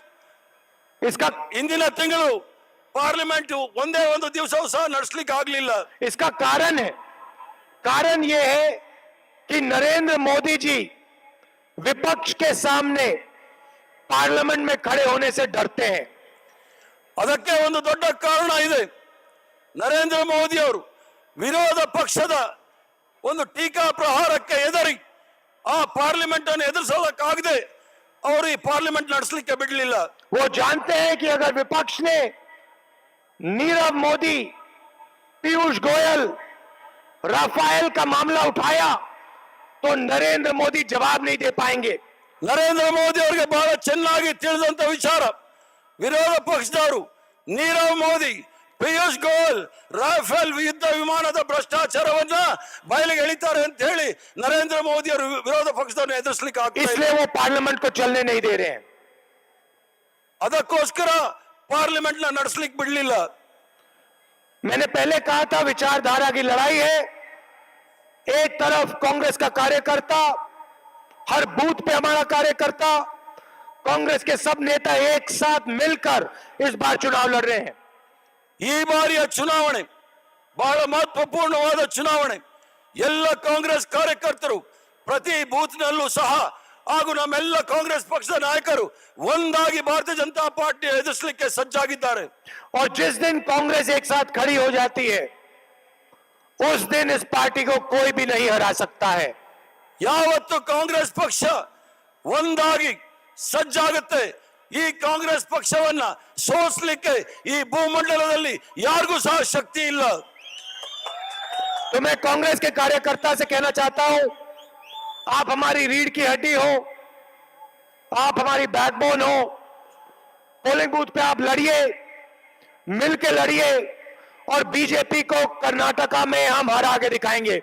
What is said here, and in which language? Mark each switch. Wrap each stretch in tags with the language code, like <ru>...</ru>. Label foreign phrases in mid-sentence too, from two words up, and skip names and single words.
<hi>इसका</hi> <kn>ಇಂದಿನ ತಿಂಗಳು ಪಾರ್ಲಿಮೆಂಟ್ ಒಂದೇ ಒಂದು ದಿವಸವೂ ಸಹ ನಡೆಸಲಿಕ್ಕೆ ಆಗಲಿಲ್ಲ.</kn> <hi>इसका कारण यह है कि नरेंद्र मोदी जी विपक्ष के सामने पार्लियामेंट में खड़े होने से डरते हैं।</hi> <kn>ಅದಕ್ಕೆ ಒಂದು ದೊಡ್ಡ ಕಾರಣ ಇದೆ. ನರೇಂದ್ರ ಮೋದಿ ಅವರು ವಿರೋಧ ಪಕ್ಷದ ಒಂದು ಟೀಕಾ ಪ್ರಹಾರಕ್ಕೆ ಎದುರಿ ಆ ಪಾರ್ಲಿಮೆಂಟ್ ಅನ್ನು ಎದುರಿಸಲಿಕ್ಕಾಗದೆ ಅವರು ಈ ಪಾರ್ಲಿಮೆಂಟ್ ನಡೆಸಲಿಕ್ಕೆ ಬಿಡಲಿಲ್ಲ.</kn> <hi>वो जानते हैं कि अगर विपक्ष ने नीरव मोदी, पीयूष गोयल, राफेल का मामला उठाया तो नरेंद्र मोदी जवाब नहीं दे पाएंगे।</hi> <kn>ನರೇಂದ್ರ ಮೋದಿ ಅವರಿಗೆ ಬಹಳ ಚೆನ್ನಾಗಿ ತಿಳಿದಂತ ವಿಚಾರ. ವಿರೋಧ ಪಕ್ಷದವರು ನೀರವ್ ಮೋದಿ, ಪಿಯೂಷ್ ಗೋಯಲ್, ರಾಫೆಲ್ ಯುದ್ಧ ವಿಮಾನದ ಭ್ರಷ್ಟಾಚಾರವನ್ನ ಬಯಲಿಗೆ ಎಳಿತಾರೆ ಅಂತ ಹೇಳಿ ನರೇಂದ್ರ ಮೋದಿ ಅವರು ವಿರೋಧ ಪಕ್ಷದವರನ್ನು ಎದುರಿಸಲಿಕ್ಕೆ ಆಗ್ತಿಲ್ಲ.</kn> <hi>इसलिए वो पार्लियामेंट को चलने नहीं दे रहे हैं।</hi> <kn>ಅದಕ್ಕೋಸ್ಕರ ಪಾರ್ಲಿಮೆಂಟ್ ನ ನಡೆಸಲಿಕ್ಕೆ ಬಿಡಲಿಲ್ಲ.</kn> <hi>मैंने पहले कहा था विचारधारा की लड़ाई है। एक तरफ कांग्रेस का कार्यकर्ता, हर बूथ पे हमारा कार्यकर्ता, कांग्रेस के सब नेता एक साथ मिलकर इस बार चुनाव लड़ रहे हैं।</hi> <kn>ಈ ಬಾರಿಯ ಚುನಾವಣೆ ಬಹಳ ಮಹತ್ವಪೂರ್ಣವಾದ ಚುನಾವಣೆ. ಎಲ್ಲ ಕಾಂಗ್ರೆಸ್ ಕಾರ್ಯಕರ್ತರು ಪ್ರತಿ ಬೂತ್ನಲ್ಲೂ ಸಹ ಹಾಗೂ ನಮ್ಮೆಲ್ಲ ಕಾಂಗ್ರೆಸ್ ಪಕ್ಷದ ನಾಯಕರು ಒಂದಾಗಿ ಭಾರತೀಯ ಜನತಾ ಪಾರ್ಟಿ ಎದುರಿಸಲಿಕ್ಕೆ ಸಜ್ಜಾಗಿದ್ದಾರೆ.</kn> <hi>और जिस दिन कांग्रेस एक साथ खड़ी हो जाती है उस दिन इस पार्टी को कोई भी नहीं हरा सकता है. ಯಾವತ್ತು ಕಾಂಗ್ರೆಸ್ ಪಕ್ಷ ಒಂದಾಗಿ ಸಜ್ಜಾಗುತ್ತೆ, ಈ ಕಾಂಗ್ರೆಸ್ ಪಕ್ಷವನ್ನ ಸೋಲಿಸಲಿಕ್ಕೆ ಈ ಭೂಮಂಡಲದಲ್ಲಿ ಯಾರಿಗೂ ಸಹ ಶಕ್ತಿ ಇಲ್ಲ. तो मैं कांग्रेस के कार्यकर्ता से कहना चाहता हूं, आप हमारी रीढ़ की हड्डी हो, आप हमारी बैकबोन हो. पोलिंग बूथ पे आप लड़िए, मिलके लड़िए और बीजेपी को कर्नाटका में हम हरा के दिखाएंगे.</hi>